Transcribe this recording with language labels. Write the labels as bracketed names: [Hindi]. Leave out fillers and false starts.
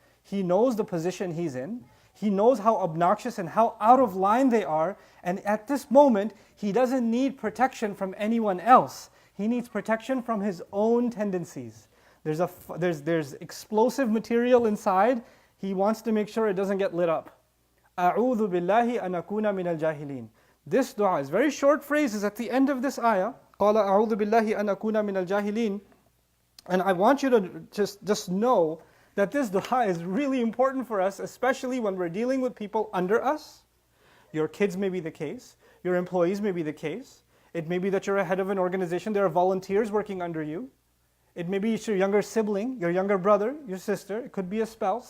[English] He knows the position he's in. He knows how obnoxious and how out of line they are. And at this moment, he doesn't need protection from anyone else. He needs protection from his own tendencies. There's explosive material inside. He wants to make sure it doesn't get lit up. [Arabic] أعوذ بالله أن أكون من الجاهلين. [English] This dua is very short phrases at the end of this ayah. [Arabic] قال أعوذ بالله أن أكون من الجاهلين. [English] And I want you to just know that this dua is really important for us, especially when we're dealing with people under us. Your kids may be the case. Your employees may be the case. It may be that you're a head of an organization, there are volunteers working under you. It may be your younger sibling, your younger brother, your sister, it could be a spouse.